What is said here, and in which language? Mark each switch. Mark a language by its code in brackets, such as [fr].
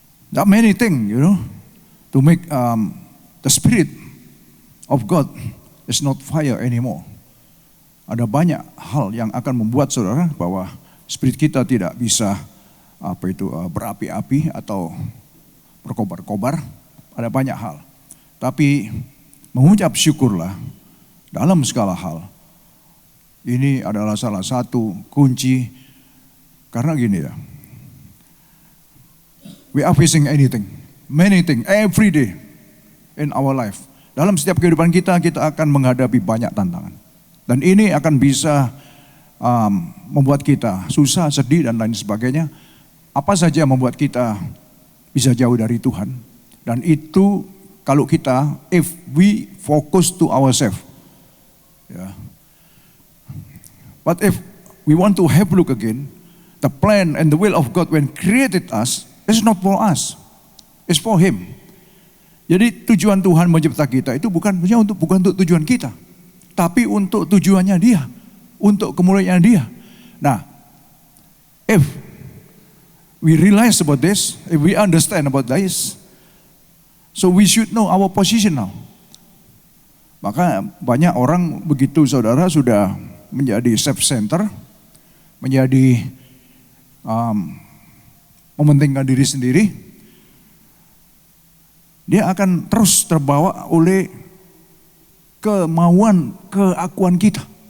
[en] There are many things, to make the spirit of God is not fire anymore. [id] Ada banyak hal yang akan membuat saudara bahwa spirit kita tidak bisa berapi-api atau berkobar-kobar. Ada banyak hal. Tapi mengucap syukurlah dalam segala hal. Ini adalah salah satu kunci. Karena gini ya. [en] We are facing many things every day in our life. [id] Dalam setiap kehidupan kita akan menghadapi banyak tantangan. Dan ini akan bisa membuat kita susah, sedih dan lain sebagainya. Apa saja membuat kita bisa jauh dari Tuhan. Dan itu kalau kita, [en] if we focus to ourselves. Yeah. But if we want to have a look again, the plan and the will of God when created us is not for us. It's for Him. [id] Jadi tujuan Tuhan mencipta kita itu bukan untuk tujuan kita. Tapi untuk tujuannya Dia. Untuk kemuliaan Dia. [en] Nah, if we realize about this, if we understand about this, so we should know our position now. [id] Maka banyak orang begitu saudara sudah menjadi self-center, menjadi mementingkan diri sendiri, dia akan terus terbawa oleh kemauan, keakuan kita.